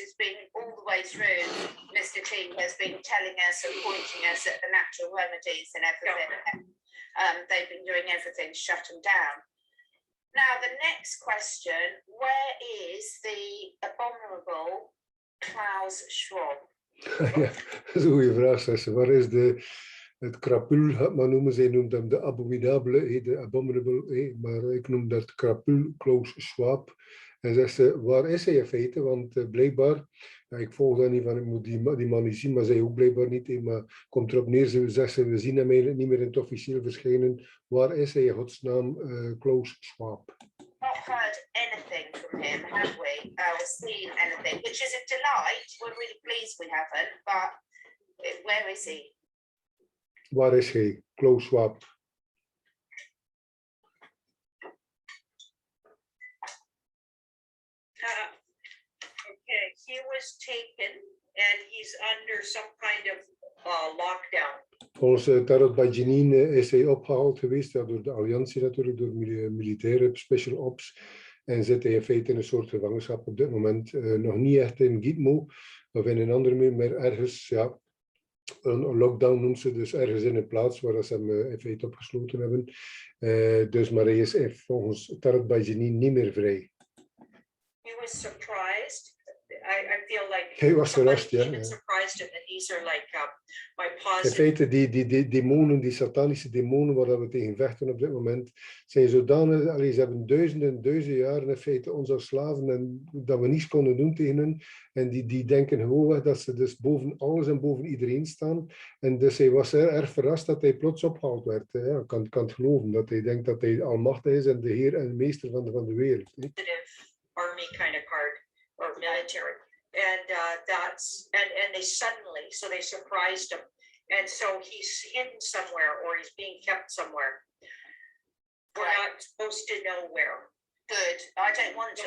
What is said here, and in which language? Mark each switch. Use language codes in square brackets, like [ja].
[en] It's been all the way through. Mr. T has been telling us and pointing us at the natural remedies and everything. They've been doing everything to shut them down. Now, the next question, where is the abominable Klaus Schwab? [nl] Ja, dat is een goede vraag, Sesse. Waar is het krapul, gaat maar noemen? Zij noemt hem de abominabele, de abominable, maar ik noem dat krapul, Klaus Schwab. En zegt ze, waar is hij in feite? Want blijkbaar, ja, ik volg dat niet van, ik moet die man niet zien, maar zij ook blijkbaar niet. Maar komt erop neer, zegt ze, we zien hem eigenlijk niet meer in het officieel verschijnen. Waar is hij in godsnaam, Klaus Schwab? [en] Not heard anything from him, have we? Or seen anything, which is a delight. We're really pleased we haven't, but where is he? [nl] Waar is hij, Klaus Schwab? [en] Okay, he was taken and he's under some kind of lockdown. [nl] Volgens Tarot bij Janine is hij opgehaald geweest, ja, door de alliantie natuurlijk, door militaire special ops. En zit hij in feite in een soort gevangenschap op dit moment. Nog niet echt in Gitmo of in een andere, maar ergens, ja, een lockdown noemt ze, dus ergens in een plaats waar ze hem in feite opgesloten hebben. Dus maar hij is volgens Tarot bij Janine niet meer vrij. [en] He was surprised. I feel like [nl] hij was verrast, ja. [en] Surprised him, and these are like my positive. [nl] In feite, die demonen, die satanische demonen waar we tegen vechten op dit moment, zijn zodanig, ze hebben duizenden jaren in feite ons als slaven en dat we niets konden doen tegen hen. En die denken gewoon dat ze dus boven alles en boven iedereen staan. En dus hij was erg verrast dat hij plots opgehaald werd. Ja, kan het geloven, dat hij denkt dat hij almachtig is en de heer en meester van de wereld. [en] Army kind of card or military. And and they suddenly, so they surprised him, and so he's hidden somewhere or he's being kept somewhere. We're not supposed to know where. Good. I don't want to.